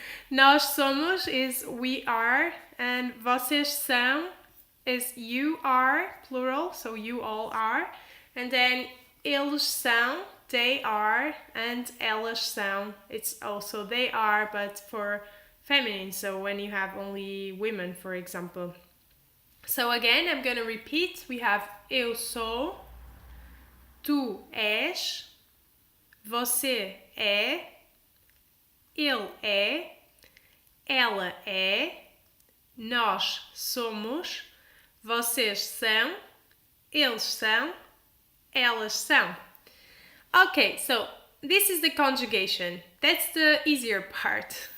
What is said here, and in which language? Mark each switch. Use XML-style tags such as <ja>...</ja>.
<pt>Nós somos</pt> <en>is we are, and</en> <pt>vocês são</pt> <en>is you are, plural, so you all are. And then</en> <pt>eles são,</pt> <en>they are, and</en> <pt>elas são,</pt> <en>it's also they are, but for feminine, so when you have only women, for example. So again, I'm gonna repeat. We have</en> <pt>eu sou, tu és, você é, ele é, ela é, nós somos, vocês são, eles são, elas são.</pt> <en>Okay, so this is the conjugation. That's the easier part.</en>